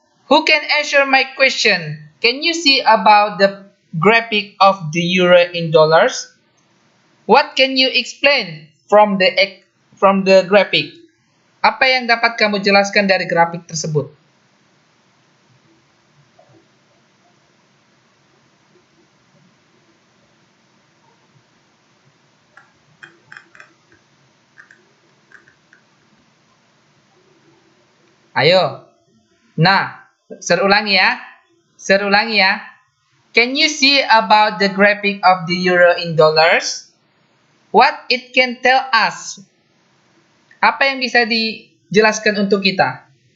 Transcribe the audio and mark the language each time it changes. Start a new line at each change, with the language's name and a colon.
English: Who can answer my question? Can you see about the graphic of the euro in dollars? What can you explain from the graphic?
Indonesian: Apa yang dapat kamu jelaskan dari grafik tersebut? Ayo. Nah, serulangi ya.
English: Can you see about the graphic of the euro in dollars? What it can tell us?
Indonesian: Apa yang bisa dijelaskan untuk kita?